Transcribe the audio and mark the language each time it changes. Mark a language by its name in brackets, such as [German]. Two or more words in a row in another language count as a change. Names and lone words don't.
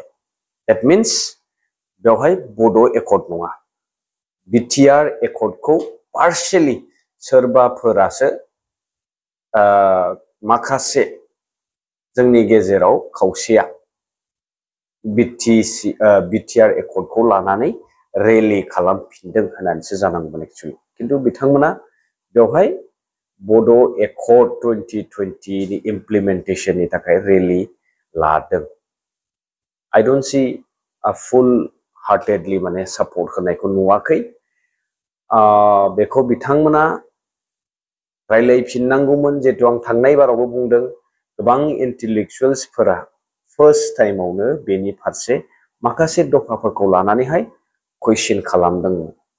[English] That means [Bodo] बेवहाय बड' एकर्ड नङा, बिटिआर एकर्डखौ पार्शियेलि सोरबाफोरासो माखासे जोंनि गेजेराव खावसेया बिटिआर एकर्डखौ लानानै रेली खालामफिनदों होननानैसो जानांगौमोन एक्चुअलि। खिन्थु बिथांमोना बेवहाय बड' एकर्ड 2020 नि इमप्लिमेन्टेशननि थाखाय रेली लादों। [English] I don't see a full heartedly [Bodo] माने सापर्ट होनायखौ नुवाखै। बेखौ बिथांमोना रायलायफिननांगौमोन। जिहेतु आं थांनाय बारावबो बुंदों, गोबां इन्टेलेक्चुवेल्सफोरा फार्स्ट टाइमावनो बेनि फारसे माखासे दफाफोरखौ लानानैहाय कुइसन खालामदोंमोन।